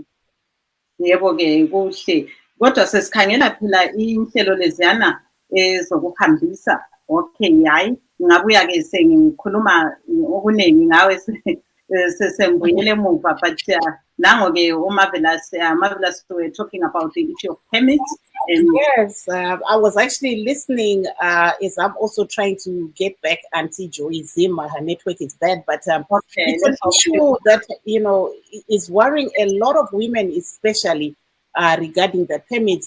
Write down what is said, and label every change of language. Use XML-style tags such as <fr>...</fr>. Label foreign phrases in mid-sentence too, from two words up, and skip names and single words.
<nd>Yebo-ke kuhle, kodwa sesikhangela phela inhlelo leziyana ezokuhambisa.</nd> <en>Okay,</en> <nd>hayi ngabuya-ke sengikhuluma okuningi ngawe sembuyele emuva,</nd> <en>but nango-ke Marvellous were talking about the issue of permits. And yes, I was actually listening as I'm also trying to get back Aunty Joyi Zim. Her network is bad, but it's an issue that, you know, is worrying a lot of women, especially regarding the permits.</en>